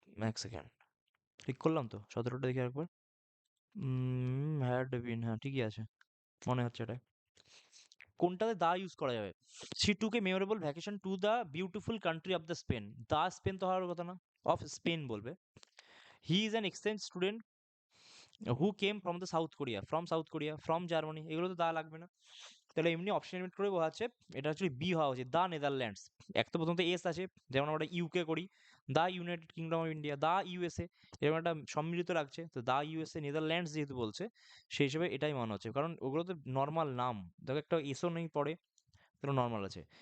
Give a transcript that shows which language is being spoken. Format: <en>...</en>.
<bn>এক সেকেন্ড, ঠিক করলাম তো 17টা দেখি একবার। had been, হ্যাঁ ঠিকই আছে, মনে হচ্ছে এটা। কোনটাতে দা ইউজ করা যাবে?</bn> <en>she took a memorable vacation to the beautiful country of the Spain,</en> <bn>the Spain তো হওয়ার কথা না, অফ স্পেন বলবে।</bn> <en>he is an exchange student who came from the South Korea, from South Korea, from Germany,</en> <bn>এগুলো তো দা লাগবে না। তাহলে এমনি অপশন এলিমেন্ট করে বোঝাচ্ছে এটা অ্যাকচুয়ালি বি হওয়া উচিত, দা নেদারল্যান্ডস। এক তো প্রথমত এস আছে, যেমন আমরা ইউকে করি, দা United kingdom of India, the USA, এরকম একটা সম্মিলিত লাগছে, তো দা ইউএসএ নেদারল্যান্ডস যেহেতু বলছে সেই হিসেবে এটাই মনে হচ্ছে, কারণ ওগুলো তো নর্মাল নাম, দেখো একটা এসও নেই পড়ে, তাহলে নর্মাল আছে।</bn>